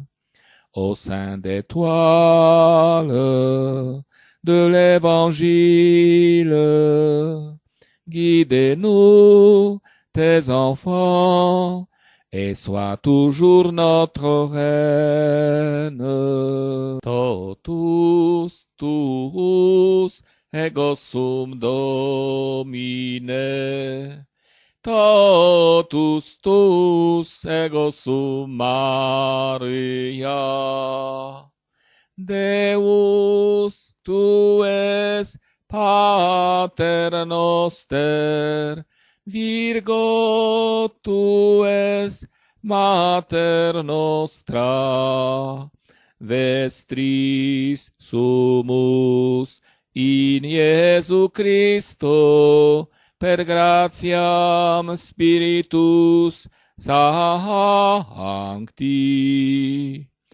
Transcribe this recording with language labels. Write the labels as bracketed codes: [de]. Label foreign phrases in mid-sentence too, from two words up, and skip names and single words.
[fr] Au sein des toiles de l'Évangile, guidez-nous, tes enfants, et sois toujours notre reine. [la] Totus tuus ego sum Domine, totus tuus ego sum Maria. Deus tu es Pater noster, Virgo tu es Mater nostra, vestris sumus in Iesu Christo, per gratiam Spiritus Sancti.